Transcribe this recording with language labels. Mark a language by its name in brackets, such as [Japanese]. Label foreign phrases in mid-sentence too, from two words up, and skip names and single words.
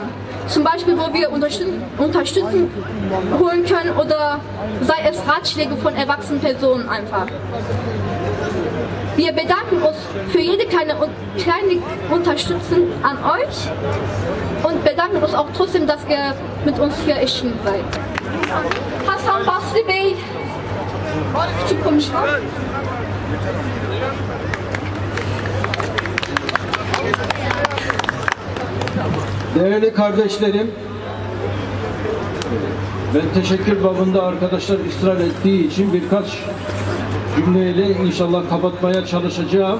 [German] Zum Beispiel, wo wir Unterstützung holen können oder sei es Ratschläge von erwachsenen Personen einfach. Wir bedanken uns für jede kleine Unterstützung an euch und bedanken uns auch trotzdem, dass ihr mit uns hier erschienen seid. [Turkish] Hasan Basri Bey, küçük konuşma. Değerli kardeşlerim, ben teşekkür babında arkadaşlar ısrar ettiği için birkaç cümleyle inşallah kapatmaya çalışacağım.